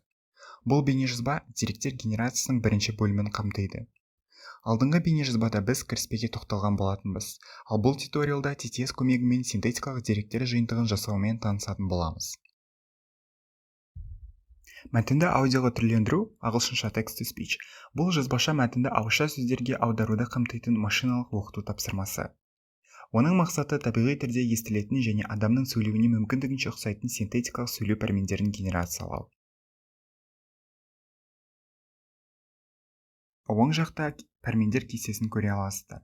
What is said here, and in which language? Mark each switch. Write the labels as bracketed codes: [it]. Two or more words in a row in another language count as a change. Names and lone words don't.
[kk] Бұл бейнежазба деректер генерациясының бірінші бөлімін қамтиды. Алдыңғы бейнежазбада біз кіріспеге тоқталған болатынбыз, ал бұл туториалда TTS көмегімен синтетикалық деректер жиынтығын жасаумен танысатын боламыз. Мәтінді аудиоға түрлендіру, ағылшынша text-to-speech, бұл жазбаша мәтінді ауызша сөздерге аударуды қамтитын машиналық оқыту тапсырмасы. Оның мақсаты табиғи түрде естілетін және адамның сөйлеуіне мүмкіндігінше ұқсайтын синтетикалық сөйлеу пәрмендерін генерациялау. Оң жақта пәрмендер кестесін көре аласыздар.